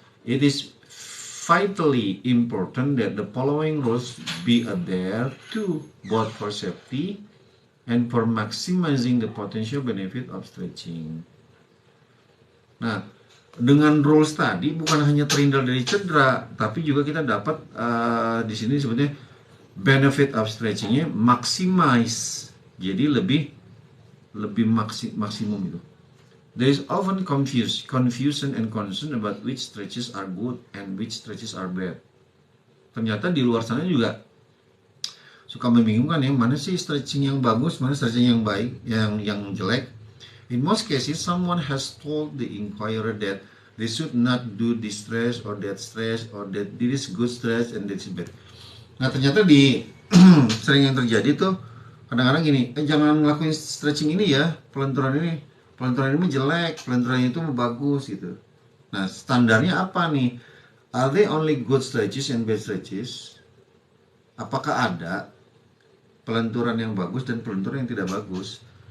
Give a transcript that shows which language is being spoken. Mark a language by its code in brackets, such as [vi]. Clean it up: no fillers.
[en] It is vitally important that the following rules be adhered to, both for safety and for maximizing the potential benefit of stretching. [id] Nah, dengan rules tadi bukan hanya terhindar dari cedera, tapi juga kita dapat di sini sebetulnya benefit of stretchingnya maximize, jadi lebih maksimum itu. [en] There is often confusion and concern about which stretches are good and which stretches are bad. [id] Ternyata di luar sana juga suka membingungkan ya, mana sih stretching yang bagus, mana stretching yang baik, yang jelek. [en] In most cases, someone has told the inquirer that they should not do this stretch or that stretch, or that this is good stretch and that is bad. [id] Nah ternyata di sering yang terjadi tuh kadang-kadang gini, jangan ngelakuin stretching ini ya, pelenturan ini jelek, pelenturan itu bagus gitu. Nah standarnya apa nih? [en] Are they only good stretches and bad stretches? [id] Apakah ada pelenturan yang bagus dan pelenturan yang tidak bagus?